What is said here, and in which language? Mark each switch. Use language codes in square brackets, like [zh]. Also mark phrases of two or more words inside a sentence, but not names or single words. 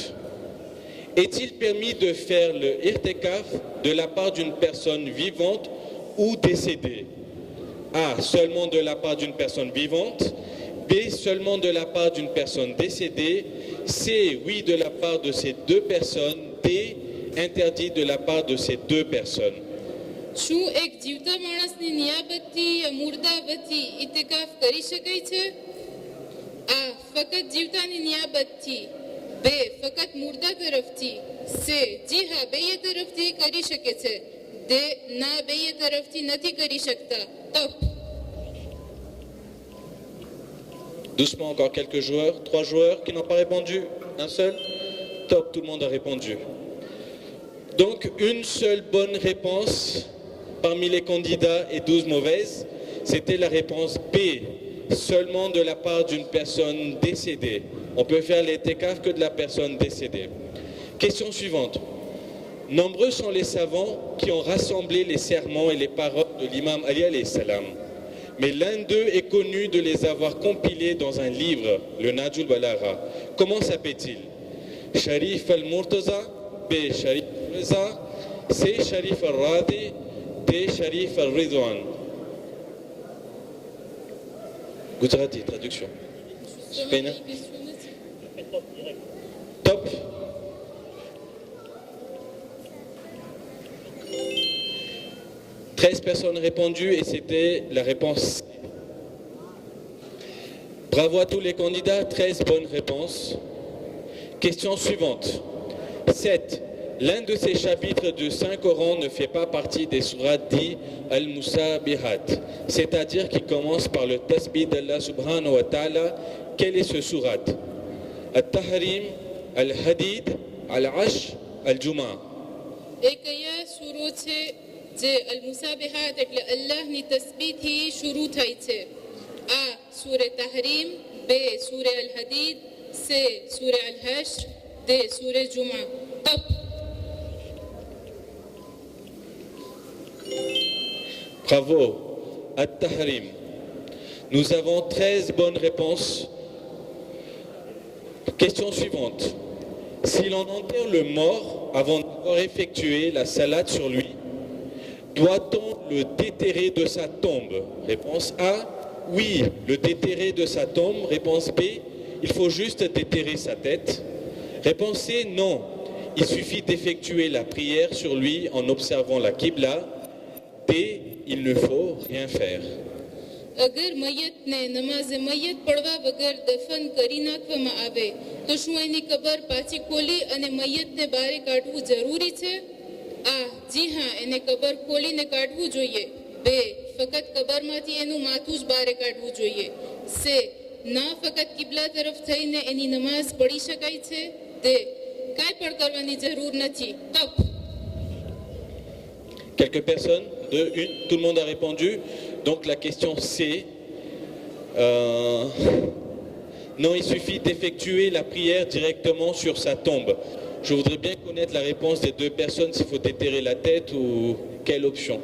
[fr] Est-il permis de faire le irtekaf de la part d'une personne vivante ou décédée? A. Seulement de la part d'une personne vivante. B. Seulement de la part d'une personne décédée. C. Oui, de la part de ces deux personnes. D. Interdit de la part de ces deux personnes. [gu] શું એક જીવતા માણસની નિયાબતથી યા મુર્દાવતથી ઇતિકાફ કરી શકાય છે? આ ફક્ત જીવતાની નિયાબતથી. બે ફક્ત મુર્દા તરફથી. સે જી હા બેય તરફથી કરી શકે છે. દે ના બેય તરફથી નથી કરી શકતા. તપ. [fr] Doucement, encore quelques joueurs. 3 joueurs qui n'ont pas répondu. Un seul. Top, tout le monde a répondu. Donc, une seule bonne réponse parmi les candidats et 12 mauvaises. C'était la réponse B. Seulement de la part d'une personne décédée. On peut faire les tekaf que de la personne décédée. Question suivante. Nombreux sont les savants qui ont rassemblé les sermons et les paroles de l'imam Ali [ar] عليه السلام. [fr] Mais l'un d'eux est connu de les avoir compilés dans un livre, le Najul Balagha. Comment s'appelle-t-il? Sharif al-Murtaza, B. Sharif al-Riza, C. Sharif al-Radi, D. Sharif al-Ridwan. Gujarati, traduction. Spain. Top. « 13 personnes répondues et c'était la réponse C. Bravo à tous les candidats, 13 bonnes réponses. Question suivante. 7. L'un de ces chapitres du Saint-Coran ne fait pas partie des sourates dites Al-Musabihat, c'est-à-dire qui commence par le tasbih d'Allah [ar] سبحانه وتعالى. [fr] Quel est ce sourate? Al-Tahrim, Al-Hadid, Al-Ash, Al-Juma. [gu] એ કયા સૂરો છે જે અલ મુસાબિહાત એટલે અલ્લાહની તસ્બીહથી શરૂ થાય છે? આ સૂરે તહરીમ, બે સૂરે અલ હદીદ, સે સૂરે અલ હશ્ર, દે સૂરે જુમા. તપ. [fr] Bravo, At-Tahrim. Nous avons 13 bonnes réponses. Question suivante. Si l'on enterre le mort avant d'avoir effectué la salade sur lui, doit-on le déterrer de sa tombe? Réponse A, oui, le déterrer de sa tombe. Réponse B, il faut juste déterrer sa tête. Réponse C, non, il suffit d'effectuer la prière sur lui en observant la Qibla. D, il ne faut rien faire. [gu] અગર મયતને નમાઝે મયત પડવા વગર દફન કરી નાખવામાં આવે તો શું એની કબર પાછી ખોલી અને મયતને બારે કાઢવું જરૂરી છે? આ જી હા, એને કબર ખોલીને કાઢવું જોઈએ. બે ફક્ત કબરમાંથી એનું માથું જ બારે કાઢવું જોઈએ. સે ના, ફક્ત કિબલા તરફ થઈને એની નમાઝ પઢી શકાય છે. દે કાંઈ પણ કરવાની જરૂર નથી. તપ. [fr] Quelques personnes? 2, 1, tout le monde a répondu. Donc la question C, non, il suffit d'effectuer la prière directement sur sa tombe. Je voudrais bien connaître la réponse des deux personnes, s'il faut déterrer la tête ou quelle option.